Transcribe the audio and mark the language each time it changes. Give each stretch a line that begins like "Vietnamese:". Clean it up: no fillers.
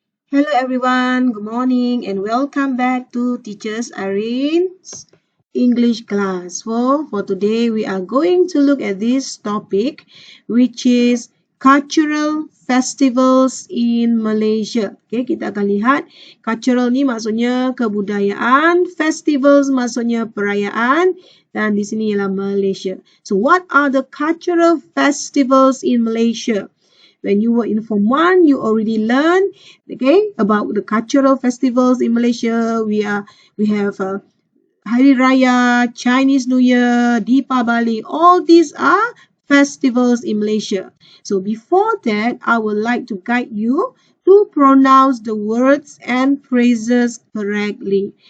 English: Hello everyone, good morning and welcome back to Teachers Irene's English class. For today we are going to look at this topic which is cultural festivals in Malaysia.
Malay: Okay, kita akan lihat cultural ni maksudnya kebudayaan, festivals maksudnya perayaan dan di sini ialah Malaysia.
English: So what are the cultural festivals in Malaysia? When you were in Form 1, you already learned, okay, about the cultural festivals in Malaysia. We have Hari Raya, Chinese New Year, Deepavali. All these are festivals in Malaysia. So before that, I would like to guide you to pronounce the words and phrases correctly.